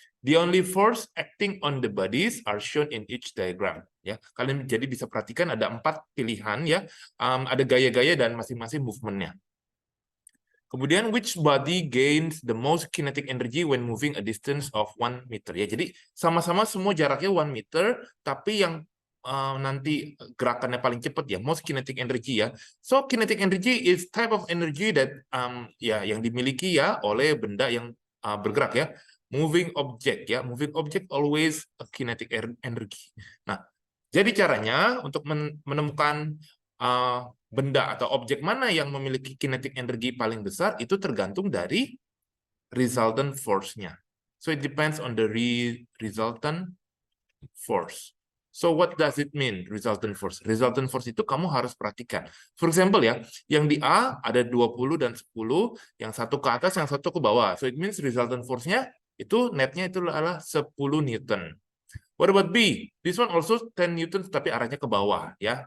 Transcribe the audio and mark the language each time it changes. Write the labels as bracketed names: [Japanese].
[English] The only force acting on the bodies are shown in each diagram ya. [Indonesian] Kalian jadi bisa perhatikan ada 4 pilihan ya. Ada gaya-gaya dan masing-masing movementnya. [English] Kemudian which body gains the most kinetic energy when moving a distance of 1 meter ya. [Indonesian] Jadi sama-sama semua jaraknya 1 meter, tapi yang nanti gerakannya paling cepat ya, [English] most kinetic energy [Indonesian] ya. [English] So kinetic energy is type of energy that ya [Indonesian] yang dimiliki ya oleh benda yang bergerak ya. [English] Moving object ya, moving object always a kinetic energy. [Indonesian] Nah, jadi caranya untuk menemukan benda atau objek mana yang memiliki kinetic energy paling besar itu tergantung dari resultant force-nya. [English] So it depends on the resultant force. So what does it mean, resultant force? [Indonesian] Resultant force itu kamu harus perhatikan. [English] For example [Indonesian] ya, yang di A ada 20 dan 10, yang satu ke atas, yang satu ke bawah. [English] So it means [Indonesian] resultant force-nya itu netnya itu adalah 10 Newton. [English] What about B? This one also 10 Newton [Indonesian] tapi arahnya ke bawah ya.